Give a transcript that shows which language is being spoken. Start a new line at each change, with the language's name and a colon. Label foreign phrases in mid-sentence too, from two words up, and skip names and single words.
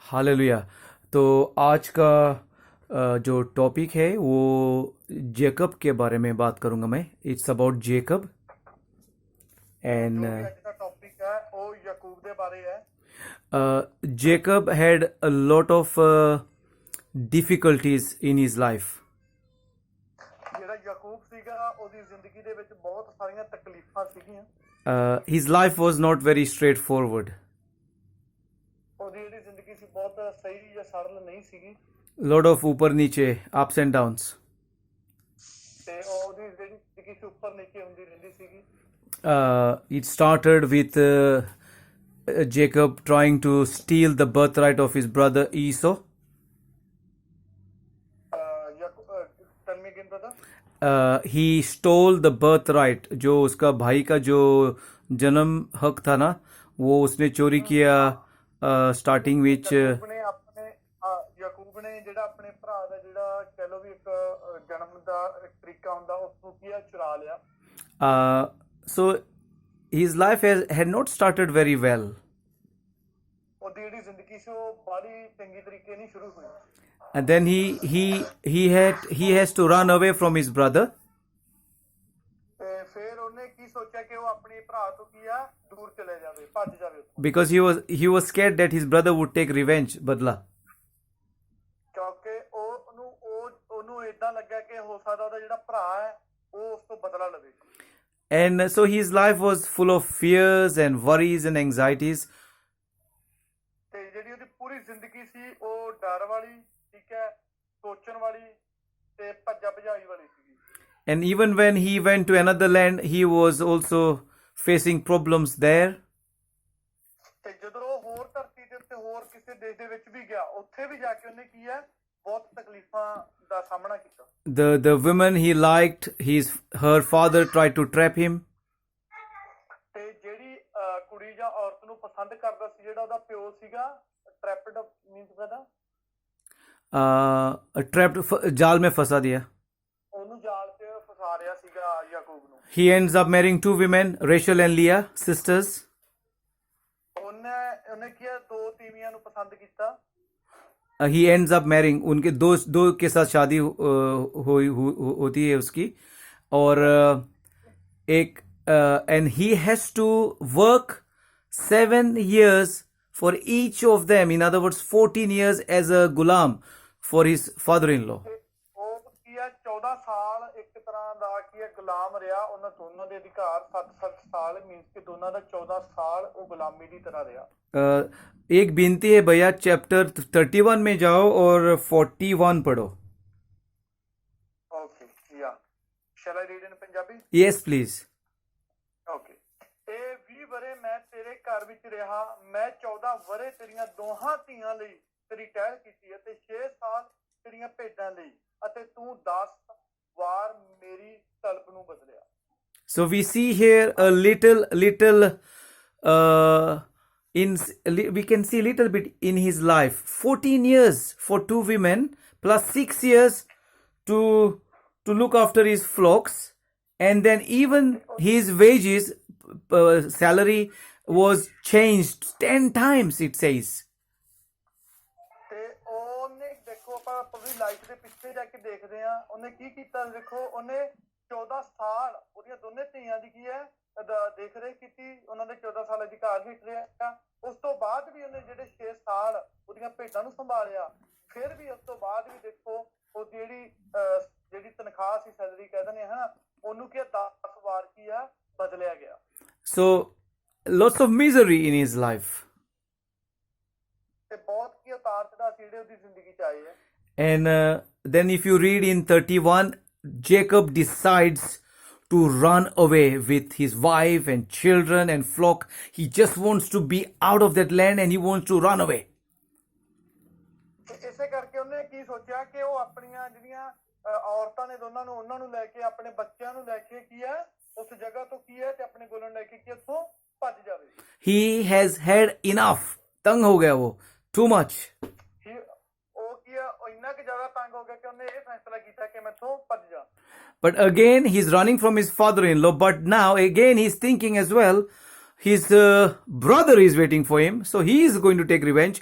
Hindi: हालेलुया। तो आज का जो टॉपिक है वो जेकब के बारे में बात करूंगा मैं।
English: It's about Jacob and
Hindi: जो भी
Punjabi: ਅੱਜ ਦਾ ਟੌਪਿਕ ਹੈ ਉਹ ਯਾਕੂਬ ਦੇ ਬਾਰੇ ਹੈ।
English: Jacob had a lot of difficulties in his life.
Punjabi: ਜਿਹੜਾ ਯਾਕੂਬ ਸੀਗਾ ਉਹਦੀ ਜ਼ਿੰਦਗੀ ਦੇ ਵਿੱਚ ਬਹੁਤ ਸਾਰੀਆਂ ਤਕਲੀਫਾਂ ਸੀਗੀਆਂ।
English: His life was not very straightforward.
Punjabi: ਉਹਦੀ ਜਿਹੜੀ ਜ਼ਿੰਦਗੀ ਸੀ ਬਹੁਤ ਸਹੀ ਜਾਂ ਸਰਲ ਨਹੀਂ ਸੀਗੀ
English: Lot of
Hindi: ऊपर नीचे
English: ups and downs.
Punjabi: ਤੇ ਉਹਦੀ ਜਿਹੜੀ ਜ਼ਿੰਦਗੀ ਸੀ ਉੱਪਰ ਨੀਚੇ ਹੁੰਦੀ ਰਹਿੰਦੀ ਸੀਗੀ।
English: It started with Jacob trying to steal the birthright of his brother Esau. Tell me again, brother. He stole the birthright,
Hindi: जो उसका भाई का जो जन्म हक था ना, वो उसने चोरी किया स्टार्टिंग विच।
Punjabi: ਯਾਕੂਬ ਨੇ ਜਿਹੜਾ ਆਪਣੇ ਭਰਾ ਦਾ ਜਿਹੜਾ ਕਹਿ ਲਓ ਵੀ ਇੱਕ ਜਨਮ ਦਾ ਇੱਕ ਤਰੀਕਾ ਹੁੰਦਾ ਉਸਨੂੰ ਕੀ ਚੁਰਾ ਲਿਆ।
English: So his life had not started very well.
Punjabi: ਉਹਦੀ ਜਿਹੜੀ ਜ਼ਿੰਦਗੀ ਸੀ ਉਹ ਬੜੀ ਚੰਗੀ ਤਰੀਕੇ ਨਹੀਂ ਸ਼ੁਰੂ ਹੋਈ।
English: And then he has to run away from his brother.
Punjabi: ਤੇ ਫਿਰ ਉਹਨੇ ਕੀ ਸੋਚਿਆ ਕਿ ਉਹ ਆਪਣੇ ਭਰਾ ਤੋਂ ਕੀ ਆ ਦੂਰ ਚਲੇ ਜਾਵੇ, ਭੱਜ ਜਾਵੇ ਉੱਥੋਂ।
English: Because he was scared that his brother would take revenge, badla.
Punjabi: ਕਿਉਂਕਿ ਉਹਨੂੰ ਏਦਾਂ ਲੱਗਾ ਕਿ ਹੋ ਸਕਦਾ ਉਹਦਾ ਜਿਹੜਾ ਭਰਾ ਹੈ ਉਹ ਉਸ ਤੋਂ ਬਦਲਾ ਲਵੇ।
English: And so his life was full of fears and worries and anxieties.
Punjabi: ਤੇ ਜਿਹੜੀ ਉਹਦੀ ਪੂਰੀ ਜ਼ਿੰਦਗੀ ਸੀ ਉਹ ਡਰ ਵਾਲੀ, ਠੀਕ ਹੈ, ਸੋਚਣ ਵਾਲੀ ਤੇ ਭੱਜਾ ਭਜਾਈ ਵਾਲੀ ਸੀਗੀ।
English: And even when he went to another land, he was also facing problems there.
Punjabi: ਤੇ ਜਦੋਂ ਉਹ ਹੋਰ ਧਰਤੀ ਦੇ ਉੱਤੇ ਹੋਰ ਕਿਸੇ ਦੇਸ਼ ਦੇ ਵਿੱਚ ਵੀ ਗਿਆ, ਉੱਥੇ ਵੀ ਜਾ ਕੇ ਉਹਨੇ ਕੀ ਹੈ ਬਹੁਤ ਤਕਲੀਫਾਂ ਦਾ ਸਾਹਮਣਾ ਕੀਤਾ।
English: The women he liked, her father tried to trap him.
Punjabi: ਤੇ ਜਿਹੜੀ ਕੁੜੀ ਜਾਂ ਔਰਤ ਨੂੰ ਪਸੰਦ ਕਰਦਾ ਸੀ ਜਿਹੜਾ ਉਹਦਾ ਪਿਓ ਸੀਗਾ,
English: trapped means brother, Trapped,
Hindi: जाल में फंसा दिया.
Punjabi: ਉਹਨੂੰ ਜਾਲ 'ਚ ਫਸਾ ਰਿਹਾ ਸੀਗਾ ਯਾਕੂਬ ਨੂੰ।
English: He ends up marrying two women, Rachel and Leah, sisters.
Punjabi: ਉਹਨੇ ਕੀ ਹੈ ਦੋ ਤੀਵੀਆਂ ਨੂੰ ਪਸੰਦ ਕੀਤਾ।
English: He ends up marrying,
Hindi: उनके दो के साथ शादी होती है उसकी, और एक
English: and he has to work 7 years for each of them. In other words, 14 years as a gulam for his father-in-law.
Punjabi: ਉਹ ਕੀ ਹੈ 14 ਸਾਲ ਇੱਕ ਤਰ੍ਹਾਂ ਦਾ ਕੀ ਹੈ ਗੁਲਾਮ ਰਿਹਾ ਉਹਨਾਂ ਦੋਨਾਂ ਦੇ ਅਧਿਕਾਰ। 7 ਸਾਲ ਮੀਨਸ ਕਿ ਦੋਨਾਂ ਦਾ 14 ਸਾਲ ਉਹ ਗੁਲਾਮੀ ਦੀ ਤਰ੍ਹਾਂ ਰਿਹਾ।
Hindi: एक बिनती है भैया, चैप्टर 31 में जाओ और 41 पढ़ो.
English: Okay, yeah. Shall I read in Punjabi? Yes, please. Okay.
Punjabi: ਇਹ 20 ਵਰੇ ਮੈਂ ਤੇਰੇ ਘਰ ਵਿੱਚ ਰਿਹਾ, ਮੈਂ 14 ਵਰੇ ਤੇਰੀਆਂ ਦੋਹਾਂ ਧੀਆਂ ਲਈ ਤੇਰੀ ਟਹਿਲ ਕੀਤੀ ਅਤੇ 6 ਸਾਲ ਤੇਰੀਆਂ ਭੇਡਾਂ ਲਈ, ਅਤੇ ਤੂੰ 10 ਵਾਰ ਮੇਰੀ ਤਲਬ ਨੂੰ ਬਦਲਿਆ।
English: So we see here a little we can see a little bit in his life. 14 years for two women plus 6 years to look after his flocks, and then even his wages, salary was changed 10 times, it says.
Punjabi: ਤੇ ਉਹਨੇ ਦੇਖੋ ਆਪਾਂ ਆਪਣੀ ਲਾਈਫ ਦੇ ਪਿੱਛੇ ਜਾ ਕੇ ਦੇਖਦੇ ਆ ਉਹਨੇ ਕੀ ਕੀਤਾ। ਦੇਖੋ ਉਹਨੇ 14 ਸਾਲ ਉਹਦੀਆਂ ਦੋਨੇ ਧੀਆਂ ਦੀ ਕੀ ਹੈ ਦੇਖ ਰੇਖ ਕੀਤੀ, ਉਹਨਾਂ ਦੇ 14 ਸਾਲ ਅਧਿਕਾਰ ਵਿੱਚ ਰਿਹਾ। ਉਸ ਤੋਂ ਬਾਅਦ ਵੀ ਉਹਨੇ ਜਿਹੜੇ 6 ਸਾਲ ਉਹਦੀਆਂ ਭੇਡਾਂ ਨੂੰ ਸੰਭਾਲਿਆ। ਫਿਰ ਵੀ ਉਸ ਤੋਂ ਬਾਅਦ ਵੀ ਦੇਖੋ ਉਹ ਜਿਹੜੀ ਤਨਖਾਹ ਸੀ, ਸੈਲਰੀ ਕਹਿ ਦਿੰਦੇ ਹਾਂ, ਉਹਨੂੰ ਕੀ 10 ਵਾਰ ਕੀ ਆ ਬਦਲਿਆ ਗਿਆ।
English: So lots of misery in his life.
Punjabi: ਤੇ ਬਹੁਤ ਕੀ ਉਤਾਰ ਚੜਾਅ ਜਿਹੜੇ ਉਹਦੀ ਜ਼ਿੰਦਗੀ ਚ ਆਏ ਹੈ।
English: And then if you read in 31, Jacob decides to run away with his wife and children and flock. He just wants to be out of that land and he wants to run away.
Punjabi: ਇਸੇ ਕਰਕੇ ਉਹਨੇ ਕੀ ਸੋਚਿਆ ਕਿ ਉਹ ਆਪਣੀਆਂ ਜਿਹੜੀਆਂ ਔਰਤਾਂ ਨੇ ਦੋਨਾਂ ਨੂੰ ਉਹਨਾਂ ਨੂੰ ਲੈ ਕੇ ਆਪਣੇ ਬੱਚਿਆਂ ਨੂੰ ਲੈ ਕੇ ਕੀ ਹੈ ਉਸ ਜਗ੍ਹਾ ਤੋਂ ਕੀ ਹੈ ਤੇ ਆਪਣੇ ਕੋਲੋਂ ਲੈ ਕੇ ਕੀ ਉੱਥੋਂ ਭੱਜ ਜਾਵੇ।
English: He has had enough.
Hindi: तंग हो गया वो,
English: too much.
Punjabi: ਉਹ ਕੀ ਹੈ ਇੰਨਾ ਕਿ ਜ਼ਿਆਦਾ ਤੰਗ ਹੋ ਗਿਆ ਕਿ ਉਹਨੇ ਇਹ ਫੈਸਲਾ ਕੀਤਾ ਕਿ ਮੈਂ ਇੱਥੋਂ ਭੱਜ ਜਾ।
English: But again, he's running from his father-in-law. But now, again, he's thinking as well, his brother is waiting for him, so he is going to take revenge.